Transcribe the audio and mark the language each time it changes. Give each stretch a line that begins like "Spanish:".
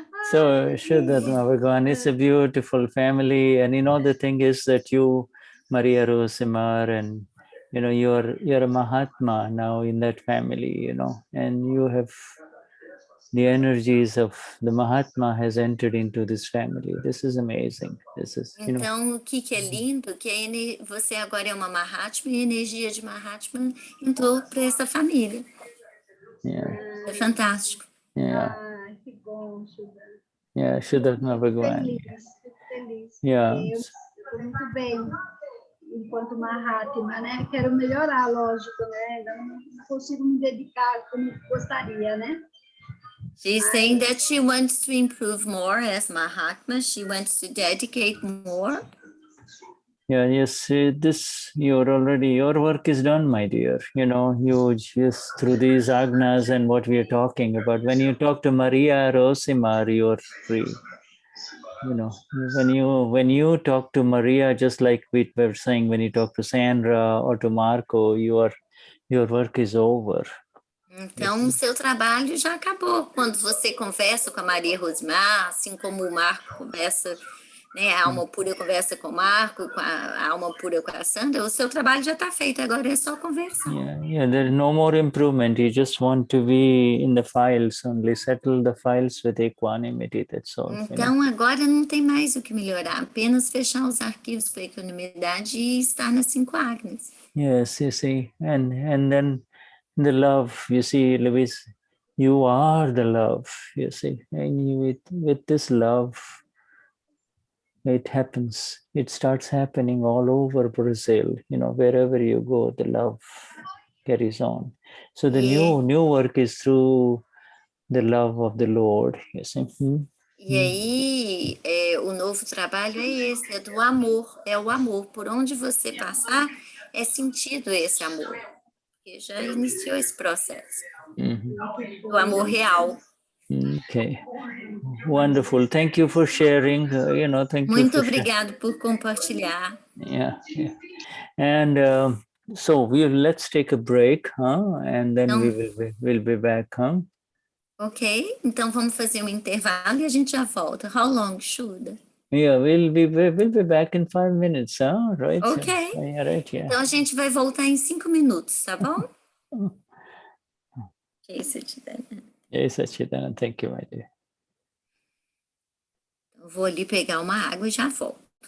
English: So, Shuddhatma Bhagavan, it's a beautiful family. And the thing is that you, Maria Rosimar, and you're a Mahatma now in that family, and you have the energies of the Mahatma has entered into this family. This is amazing. This is,
Portuguese: Então, o que é lindo, que você agora é uma Mahatma e a energia de Mahatma entrou para essa família.
English: Yeah.
Portuguese: É fantástico.
English: Yeah.
Portuguese: Ah, que bom, Shuddha.
English: Yeah, Shuddhatma Bhagavan.
Portuguese: Fico feliz.
English: Yeah.
Portuguese: Eu estou muito bem enquanto Mahatma, né? Quero melhorar, lógico, né? Ainda não consigo me dedicar como gostaria, né?
English: She's saying that she wants to improve more as Mahatma. She wants to dedicate more. Yeah, yes, your work is done, my dear. You just through these agnas and what we are talking about. When you talk to Maria Rosimar, you're free. When you talk to Maria, just like we were saying, when you talk to Sandra or to Marco, your work is over.
Portuguese: Então, o seu trabalho já acabou. Quando você conversa com a Maria Rosmar, assim como o Marco conversa, né? A alma pura conversa com o Marco, com a alma pura com a Sandra, o seu trabalho já está feito, agora é só conversar.
English: Yeah, there's no more improvement. You just want to be in the files only, settle the files with equanimity, that's all.
Portuguese: Então, agora não tem mais o que melhorar, apenas fechar os arquivos com equanimidade e estar nas 5 agnes.
English: Yes, you see, and then the love, you see, Louis, you are the love, you see, and with this love, it happens. It starts happening all over Brazil. Wherever you go, the love carries on. So the new work is through the love of the Lord. You see.
Portuguese: E aí, o novo trabalho é esse, é do amor, é o amor. Por onde você passar, é sentido esse amor. Porque já iniciou esse processo. O amor real.
English: Okay. Wonderful. Thank you for sharing. Thank
Portuguese: Muito
English: you for
Portuguese: obrigado por compartilhar.
English: Yeah. And so let's take a break, and then
Portuguese: Então,
English: we'll be back,
Portuguese: Ok, então vamos fazer um intervalo e a gente já volta.
English: How long, Shuddha? Yeah, we'll be back in 5 minutes, right? Ok. Yeah, right, yeah.
Portuguese: Então a gente vai voltar em 5 minutos, tá bom?
English: Ok, Satchidananda. Yes, Satchidananda. Thank you, my dear.
Portuguese: Eu vou ali pegar uma água e já volto.